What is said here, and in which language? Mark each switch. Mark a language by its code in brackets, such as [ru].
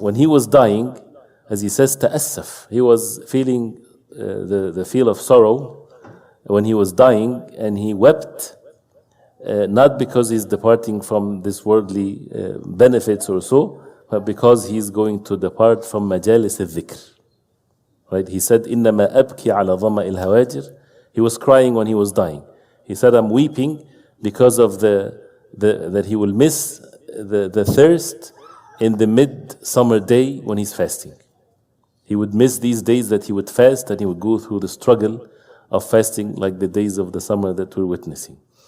[en] When he was dying, as he says, ta'assaf, he was feeling the feel of sorrow when he was dying, and he wept, not because he's departing from this worldly benefits or so, but because he's going to depart from majalis al-dhikr. Right? He said, [ar] إِنَّمَا أَبْكِي عَلَى ظَمَئِ الْهَوَاجِرِ. [en] He was crying when he was dying. He said, I'm weeping because of that he will miss the thirst in the mid-summer day when he's fasting. He would miss these days that he would fast, and he would go through the struggle of fasting like the days of the summer that we're witnessing.